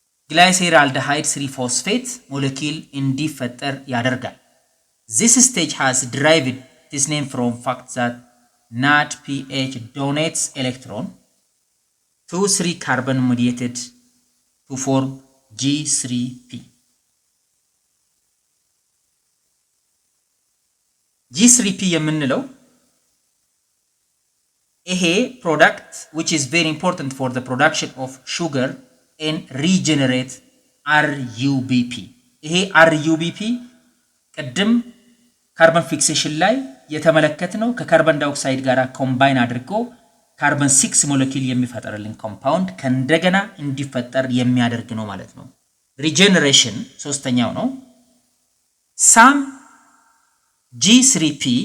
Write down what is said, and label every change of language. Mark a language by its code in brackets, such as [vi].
[en] glyceraldehyde 3-phosphate molecule [am] እንዲፈጠር ያደርጋል። [en] This stage has derived this name from fact that NADPH donates electron to 3 carbon mediated to form G3P. G3P [am] የምንለው ይሄ [en] product which is very important for the production of sugar and regenerate RUBP. [am] ይሄ RUBP ቀደም ካርቦን ፊክሴሽን ላይ የተመለከትነው ከካርቦን ዳይኦክሳይድ ጋር ኮምባይን አድርጎ ካርቦን 6 ሞለኪል የሚፈጠርልን ኮምፓውንድ ከእንደገና እንዲፈጠር የሚያደርግ ነው ማለት ነው። ሪጀነሬሽን ሶስተኛው ነው። ሳም G3P